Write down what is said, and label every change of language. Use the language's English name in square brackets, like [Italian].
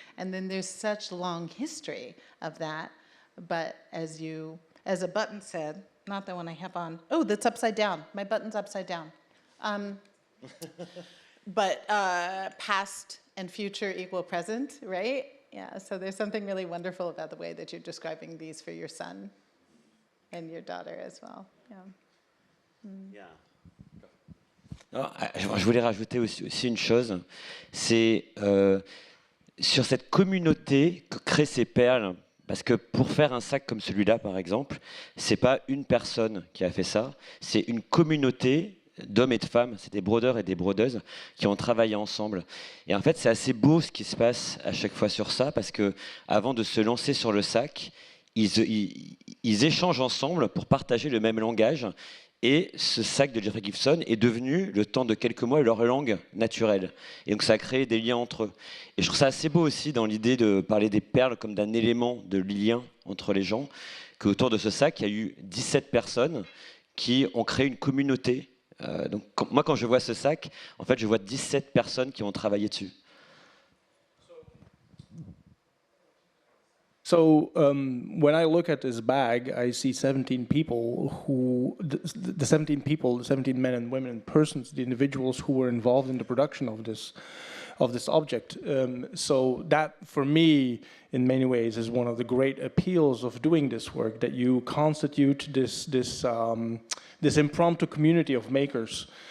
[English] And then there's such long history of that. But as a button said, not the one I have on. Oh, that's upside down. My button's upside down. But past and future equal present, right? Yeah, so there's something really wonderful about the way that you're describing these for your son and your daughter as well. Yeah. Yeah. [French] Non, je voulais rajouter aussi une chose, c'est sur cette communauté que créent ces perles. Parce que pour faire un sac comme celui-là, par exemple, c'est pas une personne qui a fait ça, c'est une communauté d'hommes et de femmes, c'est des brodeurs et des brodeuses qui ont travaillé ensemble. Et en fait, c'est assez beau ce qui se passe à chaque fois sur ça, parce que avant de se lancer sur le sac, ils échangent ensemble pour partager le même langage. Et ce sac de Jeffrey Gibson est devenu, le temps de quelques mois, leur langue naturelle. Et donc ça a créé des liens entre eux. Et je trouve ça assez beau aussi dans l'idée de parler des perles comme d'un élément de lien entre les gens, qu'autour de ce sac, il y a eu 17 personnes qui ont créé une communauté. Donc moi, quand je vois ce sac, en fait, je vois 17 personnes qui ont travaillé dessus. [English] So when I look at this bag, I see 17 people the 17 people, the 17 men and women and persons, the individuals who were involved in the production of this object. So that, for me, in many ways, is one of the great appeals of doing this work, that you constitute this impromptu community of makers.